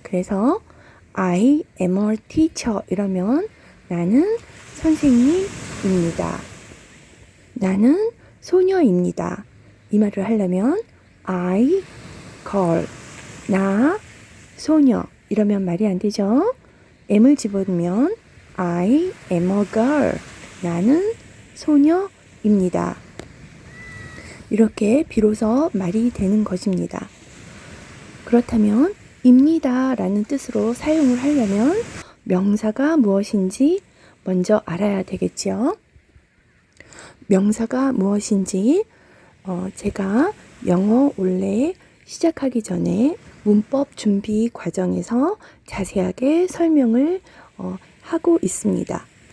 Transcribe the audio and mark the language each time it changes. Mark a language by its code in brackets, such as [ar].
[ko] 그래서 [en] I am a teacher [ko] 이러면 나는 선생님입니다. 나는 소녀입니다. 이 말을 하려면 [en] I girl, [ko] 나 소녀 이러면 말이 안 되죠. am을 집어넣으면 [en] I am a girl, [ko] 나는 소녀입니다. 이렇게 비로소 말이 되는 것입니다. 그렇다면 입니다 라는 뜻으로 사용을 하려면 명사가 무엇인지 먼저 알아야 되겠죠. 명사가 무엇인지 제가 영어 원래 시작하기 전에 문법 준비 과정에서 자세하게 설명을 하고 있습니다.